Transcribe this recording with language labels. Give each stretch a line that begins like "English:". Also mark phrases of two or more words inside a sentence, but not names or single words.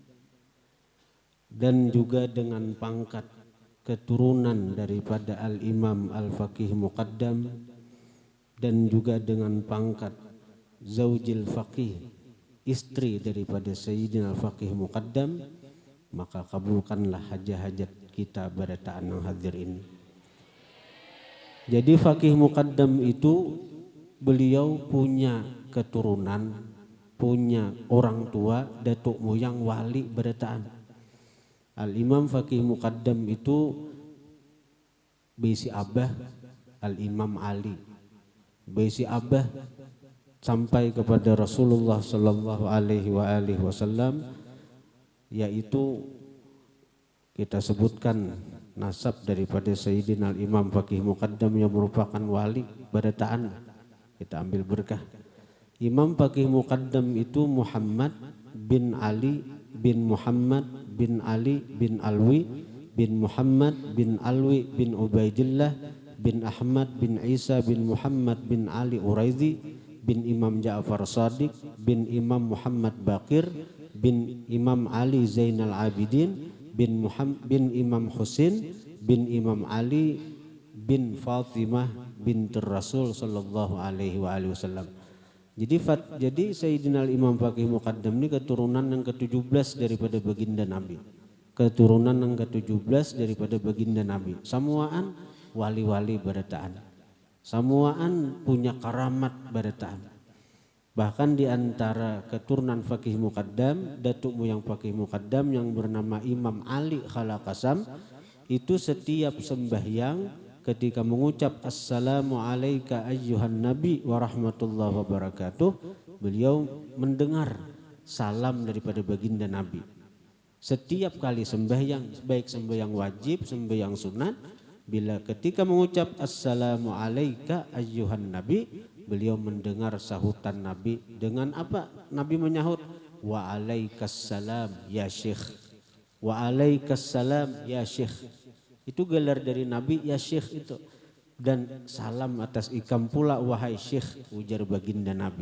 Malay: dan juga dengan pangkat keturunan daripada Al-Imam Al-Faqih Muqaddam, dan juga dengan pangkat Zaujil Faqih, istri daripada Sayyidina Al-Faqih Muqaddam, maka kabulkanlah hajat-hajat kita pada ta'an yang hadir ini. Jadi Faqih Muqaddam itu beliau punya keturunan, punya orang tua, datuk moyang wali berataan. Al-Imam Faqih Muqaddam itu besi abah Al-Imam Ali, besi abah sampai kepada Rasulullah
Arabic: صلى الله عليه وسلم,
Malay: yaitu kita sebutkan nasab daripada Sayyidina Al-Imam Faqih Muqaddam yang merupakan wali barataan. Kita ambil berkah. Imam Faqih Muqaddam itu Muhammad bin Ali bin Muhammad bin Ali bin Alwi bin Muhammad bin Alwi bin Ubaidillah bin Ahmad bin Isa bin Muhammad bin Ali Uraizi bin Imam Ja'far Shadiq bin Imam Muhammad Baqir bin Imam Ali Zainal Abidin bin Imam Husain bin Imam Ali bin Fatimah bintur Rasul
Arabic: صلى الله عليه وسلم.
Malay: Jadi Sayyidina Imam Faqih Muqaddam ini keturunan yang ke-17 daripada baginda Nabi keturunan yang ke-17 daripada baginda Nabi. Samuaan wali-wali berataan. Samuaan punya karamat berataan. Bahkan di antara keturunan Fakih Muqaddam, datuk moyang Fakih Muqaddam yang bernama Imam Ali Khalaqasam, itu setiap sembahyang ketika mengucap
Arabic: السلام عليك أيها النبي ورحمة الله وبركاته,
Malay: beliau mendengar salam daripada baginda Nabi. Setiap kali sembahyang, baik sembahyang wajib, sembahyang sunat, bila ketika mengucap
Arabic: السلام عليك أيها النبي,
Malay: beliau mendengar sahutan Nabi dengan apa? Nabi menyahut
Arabic: وعليك السلام يا شيخ. وعليك السلام يا شيخ.
Malay: Itu gelar dari Nabi
Arabic: يا شيخ
Malay: itu. Dan salam atas ikam pula wahai syekh, ujar baginda Nabi.